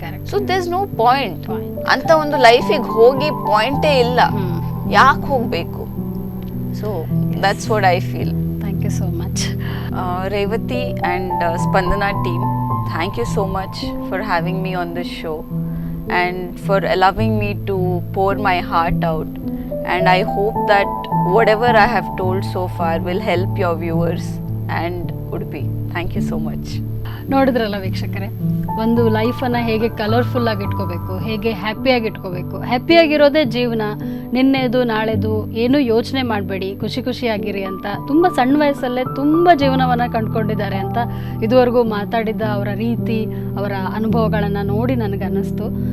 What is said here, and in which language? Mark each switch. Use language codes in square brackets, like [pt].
[en] So there is no point. [kn] ಅಂತ ಒಂದು ಲೈಫಿಗೆ ಹೋಗಿ ಪಾಯಿಂಟೇ ಇಲ್ಲ, ಯಾಕೆ ಹೋಗ್ಬೇಕು? [en] So that's what I feel. Thank you so much Revathi and Spandana team, thank you so much for having me on this show and for allowing me to pour my heart out, and I hope that whatever I have told so far will help your viewers and Udupi. Thank you so much. [kn] ನೋಡಿದ್ರಲ್ಲ ವೀಕ್ಷಕರೇ, ಒಂದು ಲೈಫನ್ನು ಹೇಗೆ colourful ಆಗಿ ಇಟ್ಕೋಬೇಕು, ಹೇಗೆ ಹ್ಯಾಪಿಯಾಗಿ ಇಟ್ಕೋಬೇಕು. ಹ್ಯಾಪಿಯಾಗಿರೋದೇ ಜೀವನ. ನಿನ್ನೆದು ನಾಳೆದು ಏನೂ ಯೋಚನೆ ಮಾಡಬೇಡಿ, ಖುಷಿ ಖುಷಿಯಾಗಿರಿ ಅಂತ ತುಂಬ ಸಣ್ಣ ವಯಸ್ಸಲ್ಲೇ ತುಂಬ ಜೀವನವನ್ನು ಕಂಡುಕೊಂಡಿದ್ದಾರೆ ಅಂತ ಇದುವರೆಗೂ ಮಾತಾಡಿದ್ದ ಅವರ ರೀತಿ, ಅವರ ಅನುಭವಗಳನ್ನು ನೋಡಿ ನನಗೆ ಅನ್ನಿಸ್ತು.